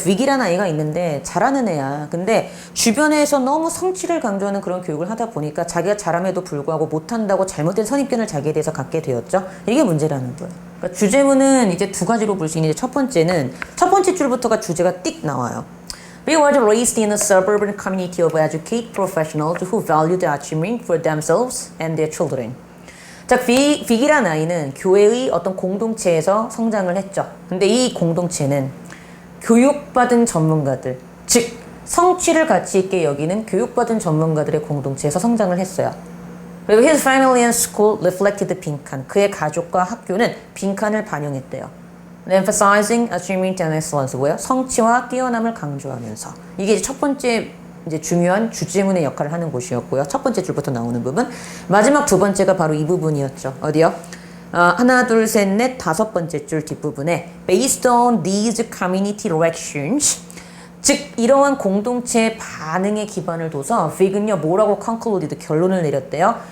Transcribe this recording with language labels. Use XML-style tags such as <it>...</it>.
<ko>위기라는 아이가 있는데 잘하는 애야. 근데 주변에서 너무 성취를 강조하는 그런 교육을 하다 보니까 자기가 잘함에도 불구하고 못한다고 잘못된 선입견을 자기에 대해서 갖게 되었죠. 이게 문제라는 거예요. 그러니까 주제문은 이제 두 가지로 볼 수 있는데 첫 번째는 첫 번째 줄부터가 주제가 띡 나와요.</ko> <en>We were raised in a suburban community of educated professionals who valued achievement for themselves and their children.</en> <ko>자, 빅이란 아이는 교회의 어떤 공동체에서 성장을 했죠. 근데 이 공동체는 교육받은 전문가들, 즉 성취를 가치 있게 여기는 교육받은 전문가들의 공동체에서 성장을 했어요. 그리고</ko> <en>his family and school reflected 빈칸.</en> <ko>그의 가족과 학교는 빈칸을 반영했대요.</ko> <en>emphasizing achievement and excellence.</en> <ko>뭐예요? 성취와 뛰어남을 강조하면서. 이게 이제 첫 번째 이제 중요한 주제문의 역할을 하는 곳이었고요. 첫 번째 줄부터 나오는 부분. 마지막 두 번째가 바로 이 부분이었죠. 어디요? 하나, 둘, 셋, 넷, 다섯 번째 줄 뒷부분에</ko> <en>based on these community reactions,</en> <ko>즉 이러한 공동체의 반응에 기반을 둬서 빅은요 뭐라고 concluded 결론을 내렸대요.</ko>